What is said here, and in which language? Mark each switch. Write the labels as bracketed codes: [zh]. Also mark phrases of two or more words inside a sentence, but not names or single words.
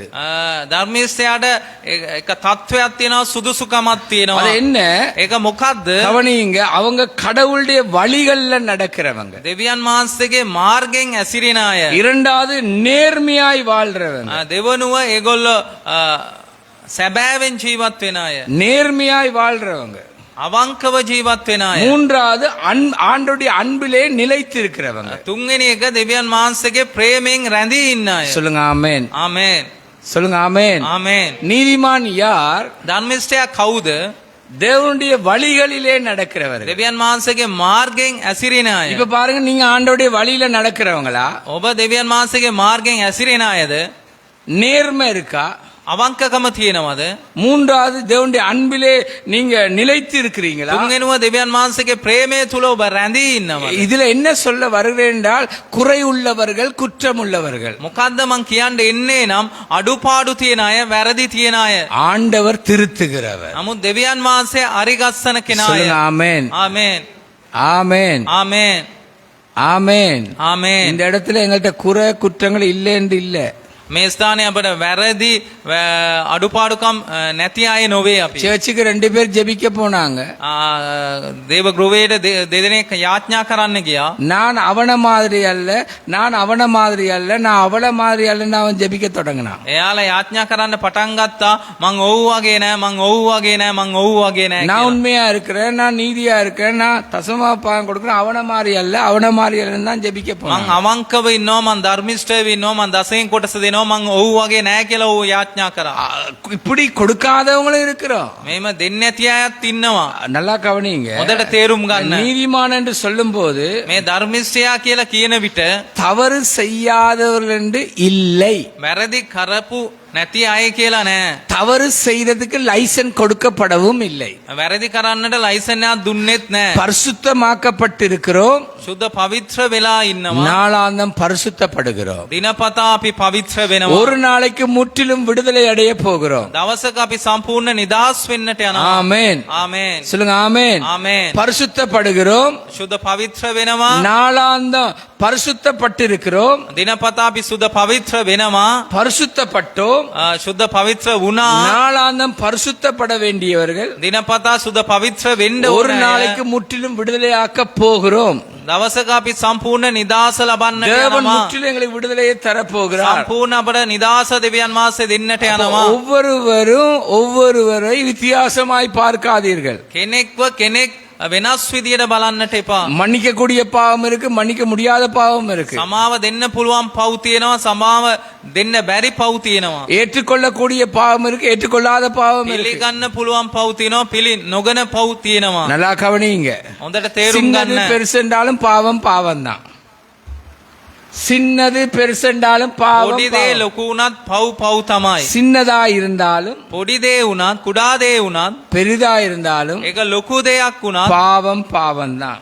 [si] ධර්මිෂ්ඨයාට එක තත්වයක් තියෙනවා, සුදුසුකමක් තියෙනවා. [ta] அது என்ன? [si] ඒක මොකද්ද? [ta] கவனிங்க, அவங்க கடவுளுடைய வழிகள்ல நடக்கிறவங்க. [si] දෙවියන් වහන්සේගේ මාර්ගෙන් ඇසිරෙන අය. [ta] இரண்டாவது நேர்மையாய் வாழ்றவங்க. [si] දෙවනුව ඒගොල්ලෝ සැබෑවෙන් ජීවත් වෙන අය. [ta] நேர்மையாய் வாழ்றவங்க. [si] අවංකව ජීවත් වෙන අය. [ta] மூன்றாவது ஆண்டவருடைய அன்பிலே நிலைத்திருக்கிறவங்க. [si] තුන්වෙනි එක දෙවියන් වහන්සේගේ ප්‍රේමයෙන් රැඳී ඉන්න අය. [ta] சொல்லுங்க ஆமென். [si] ආමේන්. [ta] சொல்லுங்க ஆமென். [si] ආමේன். [ta] நீதிமான் யார்? [si] ධර්මිෂ්ඨයා කවුද? [ta] தேவனுடைய வழிகளிலே நடக்கிறவர்கள். [si] දෙවියන් වහන්සේගේ මාර්ගෙන් ඇසිරෙන අය. [ta] இப்ப பாருங்க, நீங்க ஆண்டவருடைய வழியில நடக்கிறவங்களா? [si] ඔබ දෙවියන් වහන්සේගේ මාර්ගෙන් ඇසිරෙන අයද? [ta] நேர்மை இருக்கா? [si] අවංකකම තියෙනවද? [ta] மூன்றாவது தேவனுடைய அன்பிலே நீங்க நிலைத்து இருக்கிறீங்களா? [si] තුන්වෙනුව දෙවියන් වහන්සේගේ ප්‍රේමය තුල ඔබ රැඳී ඉන්නවද? [ta] இதுல என்ன சொல்ல வருகிறேன் என்றால், குறை உள்ளவர்கள், குற்றம் உள்ளவர்கள். [si] මොකද්ද මං කියන්න එන්නේ නම් අඩුපාඩු තියෙන අය, වැරදි තියෙන අය. [ta] ஆண்டவர் திருத்துகிறவர். [si] නමුත් දෙවියන් වහන්සේ අරිගස්සන කෙනා අය. [ta] சொல்லுங்க ஆமென். [si] ආමේන්. [ta] ஆமென். [si] ආමේන්. [ta] ஆமென். [si] ආමේන්. [ta] இந்த இடத்துல எங்கள்கிட்ட குறை குற்றங்கள் இல்லை என்று இல்லை. [si] මේ ස්ථානයේ අපිට වැරදි අඩුපාඩුකම් නැති අය නොවේ අපි. [ta] சர்ச்சுக்கு 2 பேர் ஜெபிக்க போனாங்க. [si] දේව ගෘහයට දෙදෙනෙක් යාඥා කරන්න ගියා. [ta] நான் அவன மாதிரி அல்ல, நான் அவன மாதிரி அல்ல, நான் அவள மாதிரி அல்லன்னு அவன் ஜெபிக்க தொடங்கினான். [si] එයාලා යාඥා කරන්න පටන් ගත්තා. මං ඔව් වගේ නෑ, මං ඔව් වගේ නෑ, මං ඔව් වගේ නෑ [ta] நான் [si] කියලා. [ta] உண்மையா இருக்கிறேன், நான் நீதியா இருக்கிறேன், நான் தசமா பாகம் கொடுக்கிறேன், அவன மாதிரி அல்ல, அவன மாதிரி அல்லன்னு தான் ஜெபிக்க [si] මං [ta] போனான். [si] අවංකව ඉන්නවා, මං ධර්මිෂ්ඨව ඉන්නවා, මං දසයෙන් කොටස දෙනවා, මං ඔව් වගේ නෑ කියලා ඔව් යාඥා කරා. [ta] இப்படி கொடுக்காதவங்களும் இருக்கிறோம். [si] මේම දෙන්නේ නැති අයත් ඉන්නවා. [ta] நல்லா கவனிங்க. [si] හොඳට තේරුම් ගන්න. [ta] நீதிமான் என்று சொல்லும் போது [si] මේ ධර්මිෂ්ඨයා කියලා කියන විට [ta] தவறு செய்யாதவர்கள் என்று இல்லை. [si] වැරදි කරපු නැති අය කියලා නෑ. [ta] தவறு செய்ததுக்கு லைசன்ஸ் கொடுக்கப்படவும் இல்லை. [si] වැරදි කරන්නට ලයිසන් එකක් දුන්නෙත් නෑ. [ta] பரிசுத்தமாக்கப்பட்டிருக்கிறோம். [si] සුද්ධ පවිත්‍ර වෙලා ඉන්නවා. [ta] நாளாந்தம் பரிசுத்தப்படுகிறோம். [si] දිනපතා අපි පවිත්‍ර වෙනවා. [ta] ஒரு நாளைக்கு முற்றிலும் விடுதலை அடைய போகிறோம். [si] දවසක අපි සම්පූර්ණ නිදහස් වෙන්නට යනවා. [ta] ஆமென். [si] ආමේන්. [ta] சொல்லுங்க ஆமென். [si] ආමේන්. [ta] பரிசுத்தப்படுகிறோம். [si] සුද්ධ පවිත්‍ර වෙනවා. [ta] நாளாந்தம் பரிசுத்தப்பட்டிருக்கிறோம், [si] දිනපතා අපි සුද පවිත්‍ර වෙනවා. [ta] பரிசுத்தப்பட்டோம். [si] ශුද්ධ පවිත්‍ර වුණා. [ta] நாளாந்தம் பரிசுத்தப்பட வேண்டியவர்கள் [si] දිනපතා සුද පවිත්‍ර වෙන්න [ta] ஒரு [si] ඕනේ. [ta] நாளைக்கு முற்றிலும் விடுதலையாக்க போகிறோம். [si] දවසක අපි සම්පූර්ණ නිදාස ලබන්නට [ta] தேவன் [si] යනවා. [ta] முற்றிலும் எங்களுக்கு விடுதலையை தரப்போகிறார். [si] සම්පූර්ණ අපට නිදාස දෙවියන් වහන්සේ දෙන්නට යනවා. [ta] ஒவ்வொருவரை வித்தியாசமாய் பார்க்காதீர்கள். [si] කෙනෙක්ව කෙනෙක් වෙනස් විදියට බලන්නට එපා. [ta] மன்னிக்க கூடிய பாவம் இருக்கு, மன்னிக்க முடியாத பாவம் இருக்கு. [si] සමාව දෙන්න පුළුවන් පව් තියෙනවා, සමාව දෙන්න බැරි පව් තියෙනවා. [ta] ஏற்றுக்கொள்ளக்கூடிய பாவம் இருக்கு, ஏற்றுக்கொள்ளாத பாவம் இருக்கு. [si] පිළිගන්න පුළුවන් පව් තියෙනවා, පිළි නොගන පව් තියෙනවා. [ta] நல்லா கவனிங்க. [si] හොඳට තේරුම් [ta] சின்னது [si] ගන්න. [ta] பெருசென்றாலும் பாவம் பாவம் தான். சின்னது பெருசென்றாலும் பாவம் [si] පොඩි දේ [ta] பாவம். [si] ලොකු වුණත් පව් පව් තමයි. [ta] சின்னதா இருந்தாலும் [si] පොඩි දේ වුණත් කුඩා දේ වුණත් [ta] பெரிதா இருந்தாலும் [si] ඒක ලොකු දෙයක් වුණත් [ta] பாவம் பாவம் தான்.